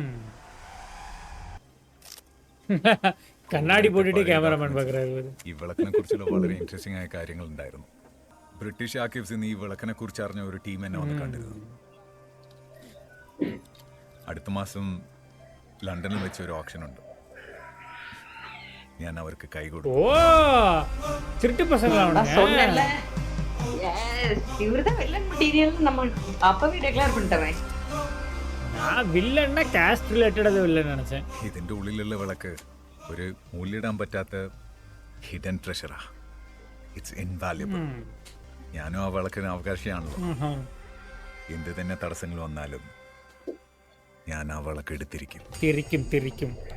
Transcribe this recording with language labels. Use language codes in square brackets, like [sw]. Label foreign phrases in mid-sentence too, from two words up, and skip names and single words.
[ta] கண்ணாடி போட்டுட்டு கேமராமேன் பாக்குறாரு. [ml] ഈ വിളക്കിനെ കുറിച്ചുള്ള വളരെ ഇൻട്രസ്റ്റിംഗ് ആയ കാര്യങ്ങൾ ഉണ്ടായിരുന്നു. [en] British archives [ml] നിന്ന് ഈ വിളക്കിനെ കുറിച്ച് അറിഞ്ഞ ഒരു ടീം എന്നെ വന്ന് കണ്ടിരുന്നു. അടുത്ത മാസം ലണ്ടനിൽ വെച്ച് ഒരു ഓപ്ഷൻ ഉണ്ട്. ഞാൻ അവർക്ക് കൈ കൊടുക്കും. [ta] ஓ, திருட்டு பசங்களா அவனுங்க? இவர்தான் [en] villain material [ta] நம்ம அப்பவே டிக்ளேர் பண்ணிட்டேன். நான் வில்லன்னா [en] caste related villain [ta] நினைச்சேன். [ml] ഇതിന്റെ ഉള്ളിലുള്ള വിളക്ക് ഒരു മൂല്യയിടാൻ പറ്റാത്ത [en] hidden treasure. it's invaluable. [ml] ഞാനും ആ വിളക്കിന് അവകാശിയാണല്ലോ. എന്ത് തന്നെ തടസ്സങ്ങൾ വന്നാലും ഞാൻ ആ വിളക്ക് എടുത്തിരിക്കും. തിരിക്കും തിരിക്കും.